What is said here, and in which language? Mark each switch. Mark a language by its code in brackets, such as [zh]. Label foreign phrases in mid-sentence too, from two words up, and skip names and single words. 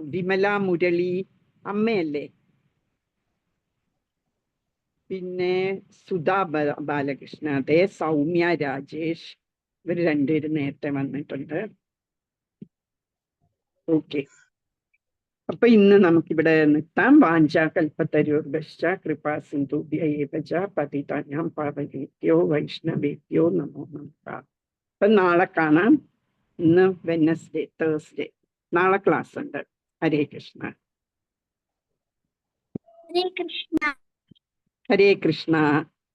[ml] വിമല മുരളി അമ്മയല്ലേ? പിന്നെ സുധാ ബാലകൃഷ്ണ, അതെ. സൗമ്യ രാജേഷ്, ഇവർ രണ്ടുപേരും നേരത്തെ വന്നിട്ടുണ്ട്. ഓക്കെ. അപ്പൊ ഇന്ന് നമുക്കിവിടെ നിർത്താം. [sa] വാഞ്ചാകൽപതരുർഭശ്ച കൃപാ സിന്ധുഭ്യൈവ ച പതിതാനാം പാവനേഭ്യോ വൈഷ്ണവേഭ്യോ നമോ നമഃ. [ml] അപ്പൊ നാളെ കാണാം. ഇന്ന് [en] Wednesday, Thursday. [ml] നാളെ ക്ലാസ് ഉണ്ട്. ഹരേ കൃഷ്ണ. ഹരേ കൃഷ്ണ. ഹരേ കൃഷ്ണ.